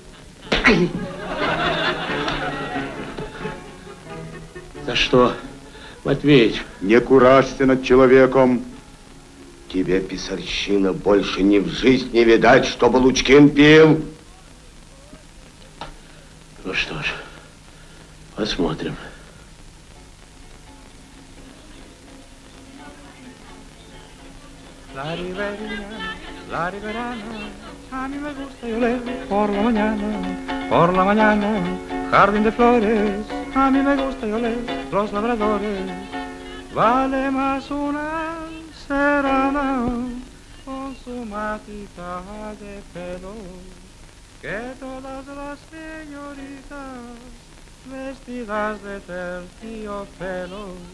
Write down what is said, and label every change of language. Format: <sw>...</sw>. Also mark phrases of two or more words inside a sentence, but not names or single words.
<ru>За что, Матвеич? Не куражься над человеком. Тебе, писарщина, больше ни в жизнь не видать, чтобы Лучкин пил. Ну что ж, посмотрим.</ru> <es>La riverana, a mí me gusta y oler por la mañana, jardín de flores, a mí me gusta y oler los labradores, vale más una serana con su matita de pelo que todas las señoritas vestidas de terciopelo.</es>